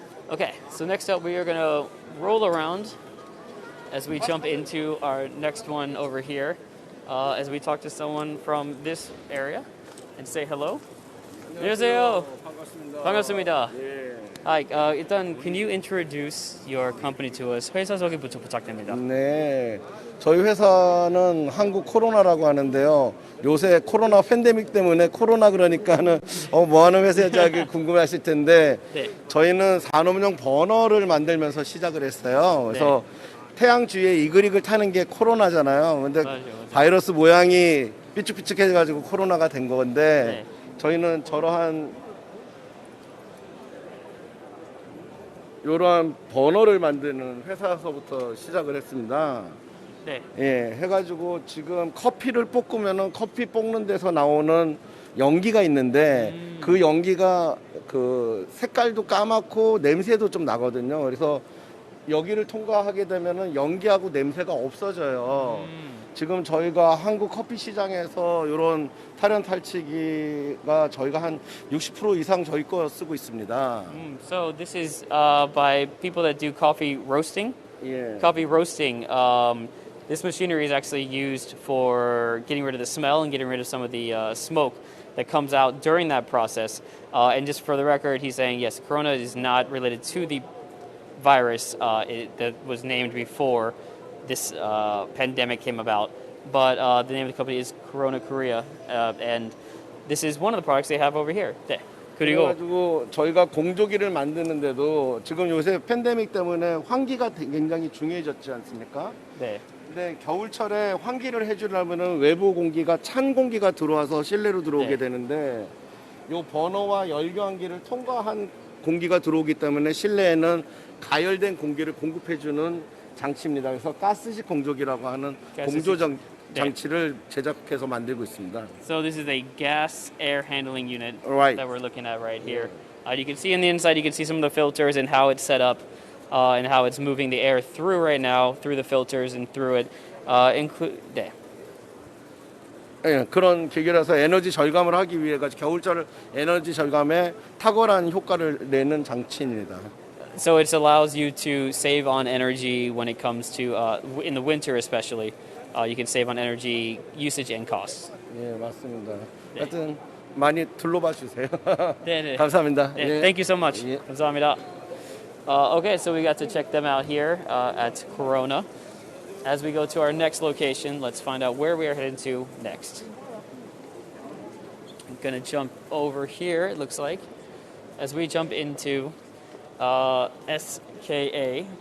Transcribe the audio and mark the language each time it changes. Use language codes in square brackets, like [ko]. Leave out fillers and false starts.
[en] Okay, so next up we are going to roll around as we jump into our next one over here, as we talk to someone from this area and say hello. [ko] 안녕하세요. 반갑습니다. [en] Hi, [ko] 일단 [en] can you introduce your company to us? [ko] 회사 소개부터 부탁드립니다. 네, 저희 회사는 한국 코로나라고 하는데요. 요새 코로나 팬데믹 때문에 코로나 그러니까는 뭐 하는 회사인지 궁금해하실 텐데 네. 저희는 산업용 버너를 만들면서 시작을 했어요. 그래서 태양 주위에 이글이글 타는 게 코로나잖아요. 근데 맞아요. 바이러스 모양이 삐쭉삐쭉해가지고 코로나가 된 건데 저희는 이러한 버너를 만드는 회사서부터 시작을 했습니다. 네. 예, 해가지고 지금 커피를 볶으면은 커피 볶는 데서 나오는 연기가 있는데 그 연기가 그 색깔도 까맣고 냄새도 좀 나거든요. 그래서 여기를 통과하게 되면은 연기하고 냄새가 없어져요. 지금 저희가 한국 커피 시장에서 이런 탈연 탈취기가 저희가 한 60% 이상 저희 거 쓰고 있습니다. [en] So this is by people that do coffee roasting. [ko] 예. [en] Coffee roasting. This machinery is actually used for getting rid of the smell and getting rid of some of the smoke that comes out during that process. And just for the record, he's saying, yes, Corona is not related to the virus that was named before this pandemic came about. But the name of the company is Corona Korea. And this is one of the products they have over here. [ko] 네. 그리고 그래가지고 저희가 공조기를 만드는데도 지금 요새 팬데믹 때문에 환기가 굉장히 중요해졌지 않습니까? 네. 근데 겨울철에 환기를 해주려면은 외부 공기가 찬 공기가 들어와서 실내로 들어오게 되는데 요 버너와 열교환기를 통과한 공기가 들어오기 때문에 실내에는 가열된 공기를 공급해주는 장치입니다. 그래서 가스식 공조기라고 하는 공조 장치를 제작해서 만들고 있습니다. [en] So this is a gas air handling unit Right. that we're looking at right here. You can see on the inside, you can see some of the filters and how it's set up and how it's moving the air through right now, through the filters and through it. [ko] 네. 예, 그런 기계라서 에너지 절감을 하기 위해 겨울철 에너지 절감에 탁월한 효과를 내는 장치입니다. [en] So it allows you to save on energy when it comes to, in the winter especially, you can save on energy usage and costs. [ko] 예, 맞습니다. 하여튼 많이 둘러봐 주세요. 네. 감사합니다. 네. 예. [en] Thank you so much. [ko] 예. 감사합니다. [en] Okay, so we got to check them out here at Corona. As we go to our next location, let's find out where we are heading to next. I'm going to jump over here, it looks like, as we jump into SKA.